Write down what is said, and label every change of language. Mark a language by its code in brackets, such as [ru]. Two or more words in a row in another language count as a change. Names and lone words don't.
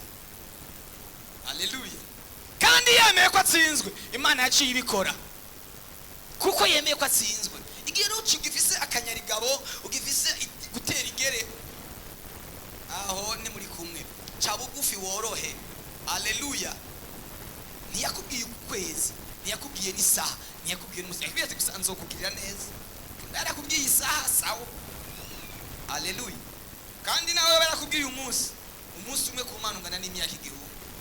[rn] Haleluya. Kandi yemeye ko atsinzwe, Imana yaciye ibikora. Kuko yemeye ko atsinzwe. Igihe ugifise akanyarigabo, ugifise gutera igere, aho ni muri kumwe. Ca bugufi worohe. Haleluya. Ntiyakubwiye ukwezi, ntiyakubwiye n'isaha, ntiyakubwiye n'umunsi, yakubwiye ati gusa nzokugirira neza. Yarakubwiye isaha sawa. Haleluya. Kandi nawe barakubwiye umunsi umwe ku Mana ungana n'imyaka igihumbi.